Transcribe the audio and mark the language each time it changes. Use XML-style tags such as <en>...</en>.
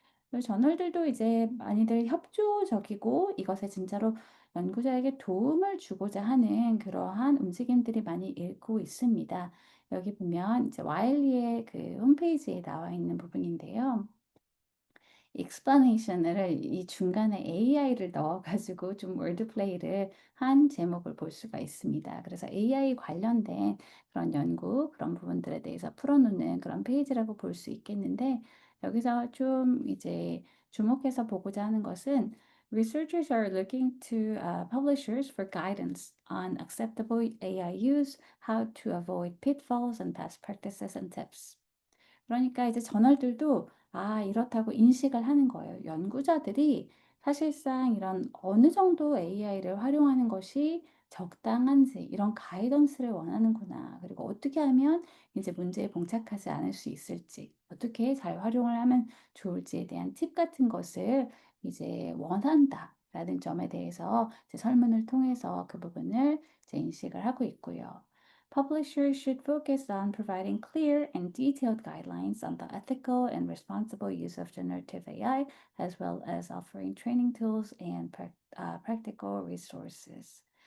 <ko>그리고 저널들도 이제 많이들 협조적이고 이것에 진짜로 연구자에게 도움을 주고자 하는 그러한 움직임들이 많이 일고 있습니다. 여기 보면 이제 와일리의 그 홈페이지에 나와 있는 부분인데요. explanation을 이 중간에 AI를 넣어 가지고 좀 월드 플레이를 한 제목을 볼 수가 있습니다. 그래서 AI 관련된 그런 연구, 그런 부분들에 대해서 풀어놓는 그런 페이지라고 볼 수 있겠는데, 여기서 좀 이제 주목해서 보고자 하는 것은,</ko> <en>Researchers are looking to publishers for guidance on acceptable AI use, how to avoid pitfalls and best practices and tips.</en> <ko>그러니까 이제 저널들도 이렇다고 인식을 하는 거예요. 연구자들이 사실상 이런 어느 정도 AI를 활용하는 것이 적당한지 이런 가이던스를 원하는구나. 그리고 어떻게 하면 이제 문제에 봉착하지 않을 수 있을지, 어떻게 잘 활용을 하면 좋을지에 대한 팁 같은 것을 이제 원한다라는 점에 대해서 이제 설문을 통해서 그 부분을 이제 인식을 하고 있고요.</ko> <en>Publishers should focus on providing clear and detailed guidelines on the ethical and responsible use of generative AI, as well as offering training tools and practical resources.</en>